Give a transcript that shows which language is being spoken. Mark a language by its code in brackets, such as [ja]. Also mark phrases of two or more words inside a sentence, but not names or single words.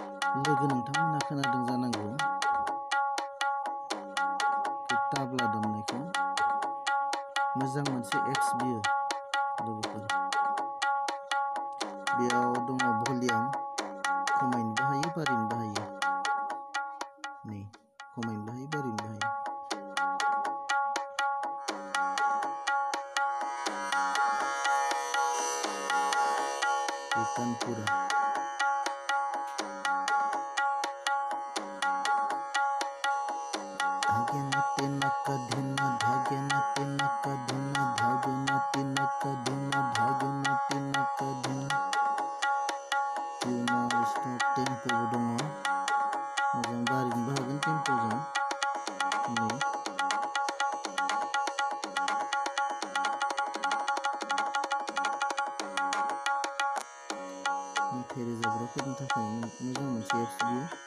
[brx] लोगो नोंथांमोना खोनादों जानांगौ ताब्ला दामनायखौ मोजां मोनसे एप्स बियो लोगोफोर बेयाव दङ भलिउम खमायनोबो हायो बारायनोबो हायो नै खमायनोबो हायो बारायनोबो हायो तानपुरा धागे नाते नका धुना धागे नाते नका धुना धागे नाते नका धुना धागे नाते नका धुना [en] tuner stop tempo [brx] दङ मोजां बारिनोबो हागोन टेम्पोजों नै मेथाइ रोजाबग्राफोरनि थाखाय मोजां मोनसे एप्स बियो